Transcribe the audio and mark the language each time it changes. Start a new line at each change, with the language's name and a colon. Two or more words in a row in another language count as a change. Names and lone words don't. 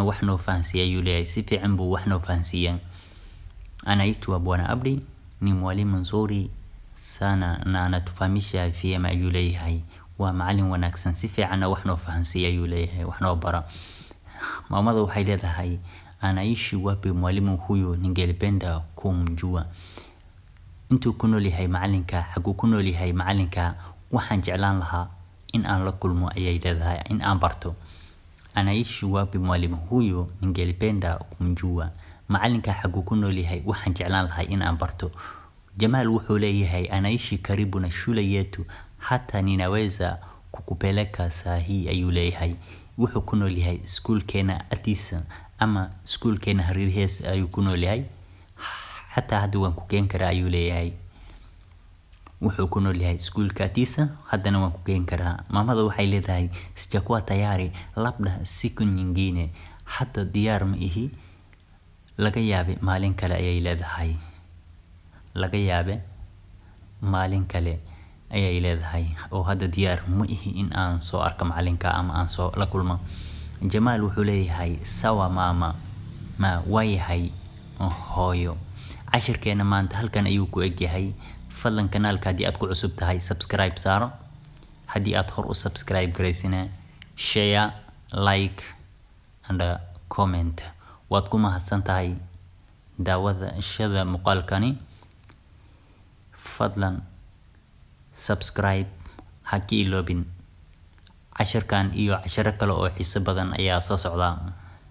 Somali: wax noo fahansiiya ayuu leeyahay si fiican buu wax noo fahansiiyaa
Swahili: anaitwa Bwana Abdi ni mwalimu nzuri sana na anatufahamisha vyema
Somali: ayuu leeyahay waa macallin wanaagsan si fiican na wax noo fahansiiya ayuu leeyahay wax noo bara mamada waxay leedahay
Swahili: anaishi wapi mwalimu huyo ningelipenda kumjua
Somali: intuu ku nool yahay macalinka xaguu ku nool yahay macalinka waxaan jeclaan lahaa in aan la kulmo ayay leedahay in aan barto
Swahili: anaishi wapi mwalimu huyo ningelipenda kumjua
Somali: macalinka xaguu ku nool yahay waxaan jeclaan lahaa in aan barto Jamaal wuxuu leeyahay
Swahili: anaishi karibu na shule yetu hata ninaweza kukupeleka sahi
Somali: ayuu leeyahay wuxuu ku nool yahay iskuulkeena atiisa ama iskuulkeena hareerihiisa ayuu ku nool yahay hataa hadda waan ku keen karaa ayuu leeyahay wuxuu ku nool yahay iskuulka atiisa, haddana waan ku geen karaa. Maamada waxay leedahay
Swahili: sijakuwa tayari labda siku nyingine,
Somali: hadda diyaar ma ihi, laga yaabe maalin kale ayay leedahay. Laga yaabe maalin kale ayay leedahay oo hadda diyaar ma ihi in aan soo arko macalinka ama aan soo la kulmo. Jamaal wuxuu leeyahay sawa mama, ma waayahay hooyo. Cashirkeena maanta halkan ayuu ku egyahay. Fadlan kanaalka haddii aad ku cusub tahay subscribe saaro, haddii aad hor u subscribe garaysina
English: share, like and comment.
Somali: waad ku mahadsan tahay daawadashada muuqaalkani. Fadlan subscribe ha ka iloobin. Cashirkan iyo cashiro kale oo xiiso badan ayaa soo socda.